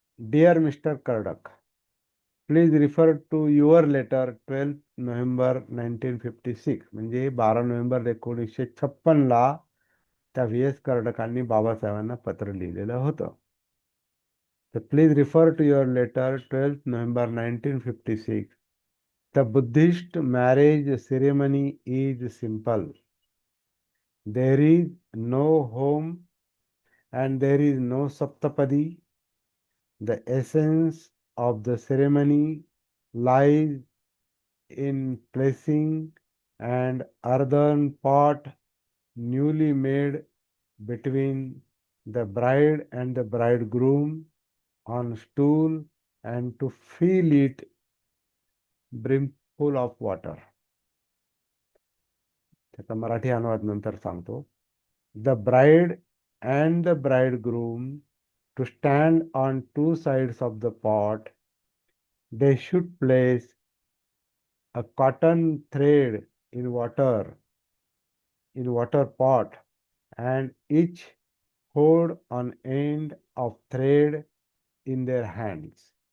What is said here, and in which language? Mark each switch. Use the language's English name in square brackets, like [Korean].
[English] Dear mister कर्डक, please refer to your letter 12 November 1956. [Marathi] म्हणजे 12 November 1956 त्या व्ही.एस. कर्डकांनी बाबासाहेबांना पत्र लिहिलेलं होतं. तर [English] please refer to your letter [Marathi] 12 November 1956. [English] The Buddhist marriage ceremony is simple. There is no home and there is no saptapadi. The essence of the ceremony lies in placing an earthen pot newly made between the bride and the bridegroom on stool and to fill it brimful of water. [Marathi] त्याचा मराठी अनुवाद नंतर सांगतो. [English] The bride and the bridegroom to stand on two sides of the pot. They should place a cotton thread in water pot, and each hold an end of thread in their hands.